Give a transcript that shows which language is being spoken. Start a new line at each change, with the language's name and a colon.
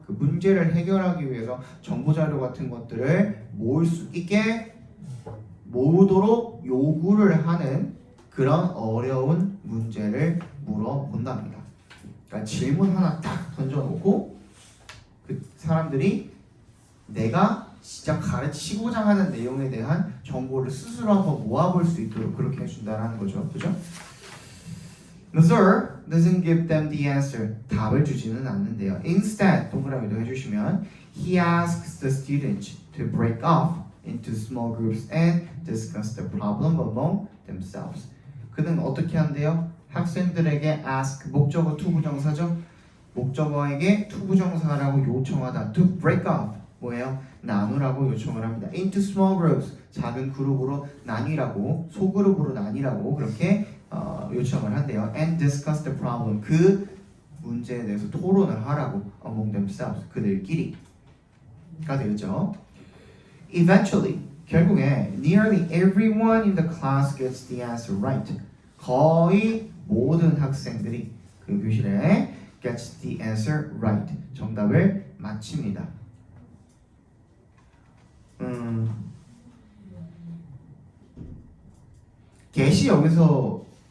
Korean: 그 문제를 해결하기 위해서 정보 자료 같은 것들을 모을 수 있게 모으도록 요구를 하는 그런 어려운 문제를 물어본답니다. 그러니까 질문 하나 딱 던져놓고 그 사람들이 내가 진짜 가르치고자 하는 내용에 대한 정보를 스스로 한번 모아볼 수 있도록 그렇게 해준다는 거죠. 그죠?
English: Mazur doesn't give them the answer.
Korean: 답을 주지는 않는데요.
English: Instead,
Korean: 동그라미도 해주시면
English: he asks the students to break off into small groups and discuss the problem among themselves.
Korean: 그는 어떻게 한대요? 학생들에게 ask, 목적어 투부정사죠? 목적어에게 투부정사라고 요청하다. To break off, 뭐예요? 나누라고 요청을 합니다.
English: Into small groups,
Korean: 작은 그룹으로 나뉘라고, 소그룹으로 나뉘라고 그렇게 요청을 한대요.
English: And discuss the problem,
Korean: 그 문제에 대해서 토론을 하라고
English: among themselves,
Korean: 그들끼리가 되겠죠.
English: Eventually, 결국에 nearly everyone in the class gets the answer right.
Korean: 거의 모든 학생들이 그 교실에
English: gets the answer right.
Korean: 정답을 맞춥니다. get이 여기서